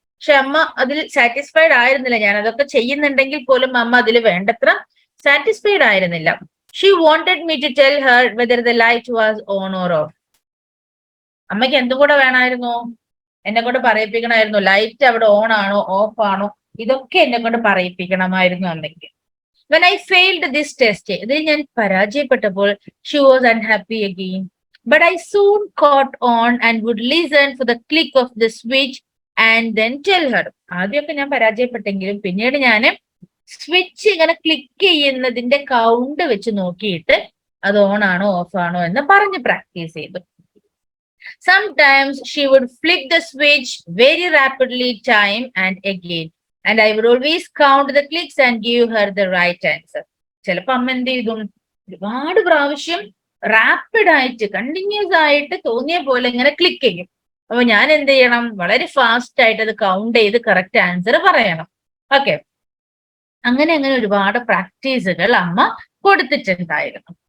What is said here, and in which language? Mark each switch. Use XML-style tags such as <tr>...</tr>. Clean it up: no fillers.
<ml>പക്ഷെ അമ്മ അതിൽ സാറ്റിസ്ഫൈഡ് ആയിരുന്നില്ല. ഞാൻ അതൊക്കെ ചെയ്യുന്നുണ്ടെങ്കിൽ പോലും അമ്മ അതിൽ വേണ്ടത്ര സാറ്റിസ്ഫൈഡ് ആയിരുന്നില്ല.</ml> <en>She wanted me to tell her whether the light was on or off.</en> <ml>അമ്മയ്ക്ക് എന്തും കൂടെ വേണമായിരുന്നു, എന്നെ കൊണ്ട് പറയിപ്പിക്കണമായിരുന്നു. ലൈറ്റ് അവിടെ ഓൺ ആണോ ഓഫ് ആണോ ഇതൊക്കെ എന്നെ കൊണ്ട് പറയിപ്പിക്കണമായിരുന്നു അമ്മയ്ക്ക്.</ml> <en>When I failed this test,</en> <ml>ഇതിൽ ഞാൻ പരാജയപ്പെട്ടപ്പോൾ</ml> <en>she was unhappy again. But I soon caught on and would listen for the click of the switch and then tell her.</en> <ml>ആദ്യമൊക്കെ ഞാൻ പരാജയപ്പെട്ടെങ്കിലും പിന്നീട് ഞാൻ സ്വിച്ച് ഇങ്ങനെ ക്ലിക്ക് ചെയ്യുന്നതിന്റെ കൗണ്ട് വെച്ച് നോക്കിയിട്ട് അത് ഓൺ ആണോ ഓഫ് ആണോ എന്ന് പറഞ്ഞ് പ്രാക്ടീസ് ചെയ്തു.</ml> <en>Sometimes she would flick the switch very rapidly time and again. And I would always count the clicks and give her the right answer.</en> <ml>ചിലപ്പോ അമ്മ എന്ത് ചെയ്തു, ഒരുപാട് പ്രാവശ്യം റാപ്പിഡ് ആയിട്ട് കണ്ടിന്യൂസ് ആയിട്ട് തോന്നിയ പോലെ ഇങ്ങനെ ക്ലിക്ക് ചെയ്യും. അപ്പൊ ഞാൻ എന്ത് ചെയ്യണം, വളരെ ഫാസ്റ്റ് ആയിട്ട് അത് കൗണ്ട് ചെയ്ത് കറക്റ്റ് ആൻസർ പറയണം. ഓക്കെ. അങ്ങനെ ഒരുപാട് പ്രാക്ടീസുകൾ അമ്മ കൊടുത്തിട്ടുണ്ടായിരുന്നു.</ml>